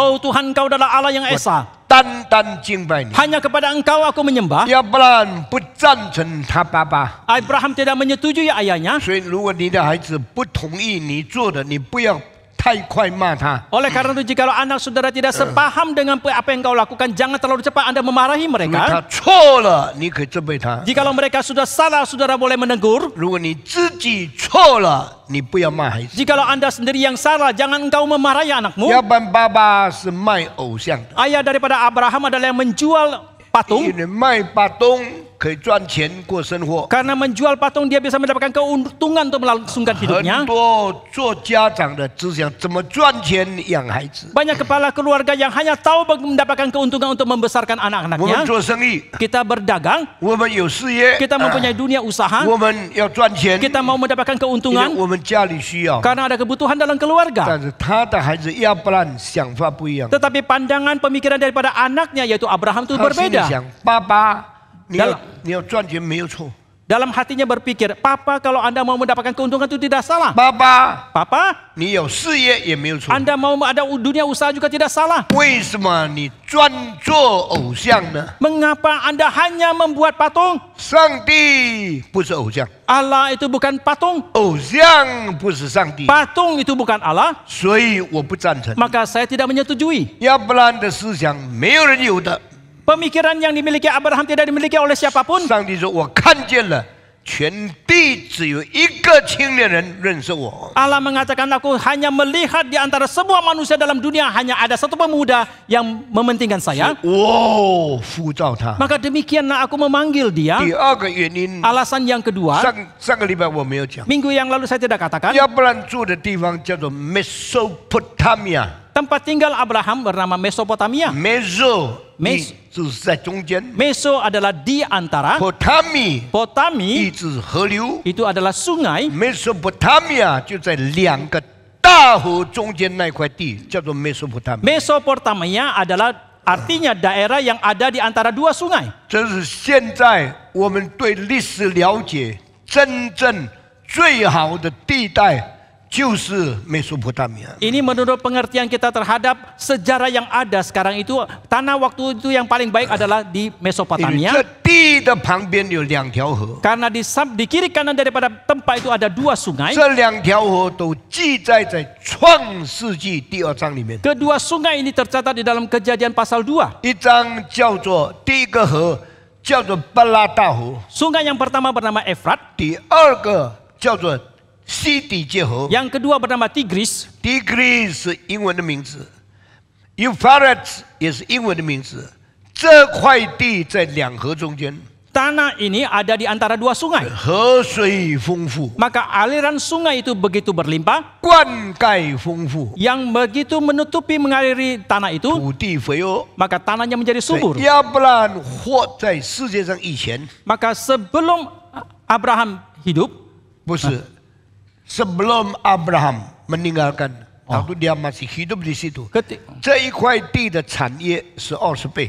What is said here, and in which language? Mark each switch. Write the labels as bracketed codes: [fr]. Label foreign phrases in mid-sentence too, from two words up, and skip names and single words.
[id] Oh Tuhan, Engkau adalah Allah yang esa. [zh] 单单敬拜你。” [id] Hanya kepada Engkau aku menyembah. [zh] 亚伯兰不赞成他爸爸， [id] Abraham tidak menyetujui ayahnya. [zh] 所以如果你的孩子不同意你做的，你不要太快骂他。 [id] Oleh karena itu, jikalau anak saudara tidak sepaham dengan apa yang kau lakukan, jangan terlalu cepat Anda memarahi [zh] 如果他 [id] mereka. [zh] 错了，你可以责备他； [id] Jikalau mereka sudah salah, saudara boleh menegur. [zh] 如果你自己错了，你不要骂孩子。 [id] Jikalau Anda sendiri yang salah, jangan engkau memarahi anakmu. [zh] 要不然爸爸是卖偶像的， [id] Ayah daripada Abraham adalah yang menjual patung. [zh] 因为卖巴东可以赚钱过生活。 [id] Karena menjual patung dia bisa mendapatkan keuntungan untuk melangsungkan [zh] 很 [id] hidupnya. [zh] 多做家长的只想怎么赚钱养孩子。 [id] Banyak kepala keluarga yang hanya tahu mendapatkan keuntungan untuk membesarkan [zh] 我们 [id] anak-anaknya. [zh] 做生意， [id] Kita berdagang, [zh] 我们有事业， [id] kita mempunyai dunia usaha, [zh] 我们要赚钱， [id] kita mau mendapatkan [zh] 因为 [id] keuntungan [zh] 我们家里需要。 [id] karena ada kebutuhan dalam keluarga. [zh] 但是他的孩子亚伯兰想法不一样， [id] Tetapi pandangan pemikiran daripada anaknya, yaitu Abraham, itu [zh] 他心里 [id] berbeda. [zh] 想：爸爸，你要赚钱没有错， [id] Dalam hatinya berpikir, Papa, kalau Anda mau mendapatkan keuntungan itu tidak salah. [zh] 爸爸， [id] Papa, [zh] 你有事业也没有错。 [id] Anda mau ada dunia usaha juga tidak salah. [zh] 为什么你专做偶像呢？ [id] Mengapa Anda hanya membuat patung? [zh] 上帝不是偶像， [id] Allah itu bukan patung. [zh] 偶像不是上帝， [id] Patung itu bukan Allah. [zh] 所以我不赞成。 [id] Maka saya tidak menyetujui. [zh] 亚伯兰的思想没有人有的。 [id] Pemikiran yang dimiliki Abraham tidak dimiliki oleh siapapun. [zh] 上帝说：“我看见了，全地只有一个青年人认识我。 [id] Allah mengatakan, aku hanya melihat di antara semua manusia dalam dunia hanya ada satu pemuda yang mementingkan saya. [zh] 我呼召他。 [id] Maka demikianlah aku memanggil dia. [zh] 第二个原因， [id] Alasan yang kedua, [zh] 上个礼拜我没有讲， [id] minggu yang lalu saya tidak katakan. [zh] 亚伯兰住的地方叫做 Mesopotamia。 [id] Tempat tinggal Abraham bernama Mesopotamia. [zh] Meso， [id] Mes- [zh] 就是在中间 [id] Meso adalah di antara. [zh] ，Potami [id] Potami [zh] 意指河流 [id] itu adalah sungai. [zh] ，Mesopotamia 就在2个大河中间那块地，叫做 Mesopotamia。 [id] Mesopotamia adalah artinya daerah yang ada di antara dua sungai. [zh] 这是现在我们对历史了解真正最好的地带，就是 Mesopotamia。 [id] Ini menurut pengertian kita terhadap sejarah yang ada sekarang itu, tanah waktu itu yang paling baik adalah di [zh] 因为 [id] Mesopotamia. [zh] 这地的旁边有2条河， [id] Karena di kiri kanan daripada tempat itu ada dua sungai. [zh] 这2条河都记载在创世纪第2章里面。 [id] Kedua sungai ini tercatat di dalam Kejadian pasal 2. [zh] 一章叫做第一个河叫做巴拉大河， [id] Sungai yang pertama bernama Efrat, [zh] 第二个叫做西底界河。 [id] yang kedua bernama Tigris. [zh] Tigris 是英文的名字 ，Euphrates 也是英文的名字。这块地在2河中间， [id] Tanah ini ada di antara dua sungai. [zh] 河水丰富， [id] Maka aliran sungai itu begitu berlimpah, [zh] 灌溉丰富， [id] yang begitu menutupi mengaliri tanah itu, [zh] 土地肥沃。 [id] maka tanahnya menjadi [zh] 所 [id] subur. [zh] 以亚伯兰活在世界上以前， [id] Maka sebelum Abraham hidup, 不是sebelum Abraham meninggalkan waktu dia masih hidup di situ. Keti- [zh] 这一块地的产业是20倍，